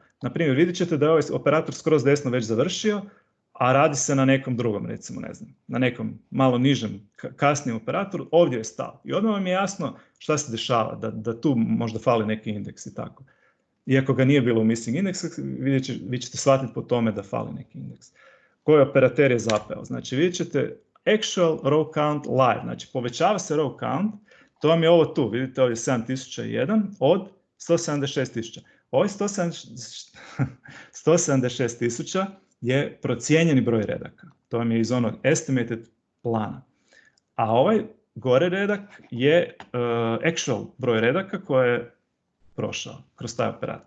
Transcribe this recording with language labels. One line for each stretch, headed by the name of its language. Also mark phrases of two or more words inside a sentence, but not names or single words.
Croatian: Naprimjer, vidjet ćete da je ovaj operator skroz desno već završio, a radi se na nekom drugom, recimo, ne znam, na nekom malo nižem, kasnijem operatoru, ovdje je stao. I odmah vam je jasno šta se dešava, da tu možda fali neki indeks i tako. Iako ga nije bilo u
English: missing index,
Croatian: vi ćete shvatiti po tome da fali neki indeks. Koji operater je zapeo? Znači vidjet ćete
English: actual row count live,
Croatian: znači povećava se
English: row count,
Croatian: to vam je ovo tu, vidite ovdje 7001 od 176.000. Ovaj 176.000 je procijenjeni broj redaka, to vam je iz onog estimated plana. A ovaj gore redak je actual broj redaka koje je prošao kroz taj operator.